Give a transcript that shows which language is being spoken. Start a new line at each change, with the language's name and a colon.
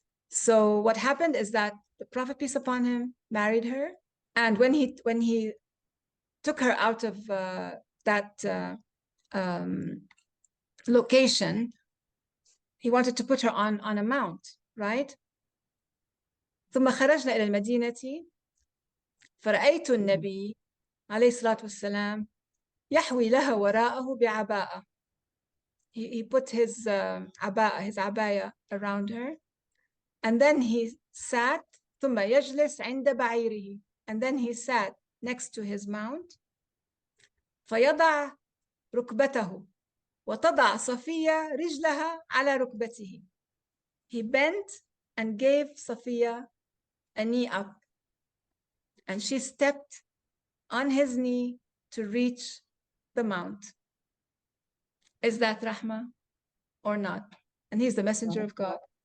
English: So what happened is that the Prophet, peace upon him, married her, and when he took her out of that location, he wanted to put her on a mount, right?
Arabic: ثم خرجنا إلى المدينة فرأيت النبي عليه الصلاة والسلام يحوي لها وراءه بعباءة.
English: He put his abaya around her, and then he sat
Arabic: ثم يجلس عند بعيره,
English: and then he sat next to his mount.
Arabic: فيضع ركبته وتضع صفية رجلها على ركبته.
English: He bent and gave Safiya a knee up, and she stepped on his knee to reach the mount. Is that rahmah or not? And he's the messenger of God.